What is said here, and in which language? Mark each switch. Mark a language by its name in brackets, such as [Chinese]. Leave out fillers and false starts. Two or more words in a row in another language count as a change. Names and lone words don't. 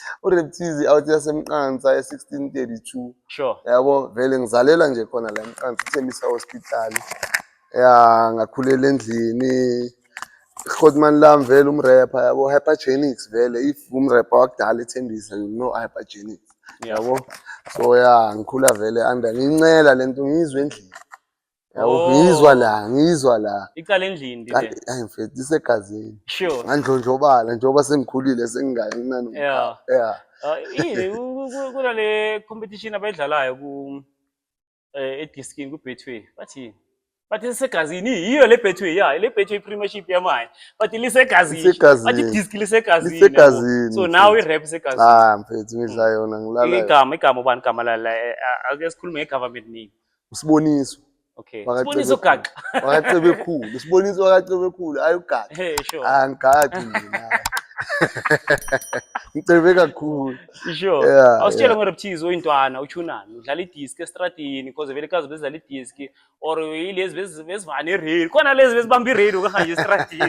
[Zulu] uRaptizi awuthi yasemqansa e-1632 sure yabo vele ngizalela nje khona la emqansa uThembisa Hospital ya ngakhulela endlini Godman lami vele umrapper yabo Hypergenics vele if umrapper wakudala eThembisa [English] you know [Zulu] Hypergenics yabo so ya ngikhula vele under ngincela lento ngizwe endlini yabo ngizwa la icala endlini nje hayi mfethu isegazini sure ngandlondlobala njengoba sengikhulile sengingayi yini kunale competition abayidlalayo ku eDiskini ku Betway bathi lisegazini yiyo le Betway le Betway premiership yamanje bathi lisegazini bathi Disk lisegazini [English] so now [Zulu] i-rap isegazini mfethu ngidla yona ngilala igama ubani igama la ake sikhulume nge- [English] government name [Zulu] usiboniso okay siboniso gaqa wakacebe siboniso wakacebe khulu ayugaqa sure angigaqi mina ngicebe kakhulu sure awusitshela ngoRaptizi oyintwana uchunani udlala idisk estradini because vele kazi bezidlala idisk or yilezi bezivana iradio khona lezi bezibamba iradio kanje estradini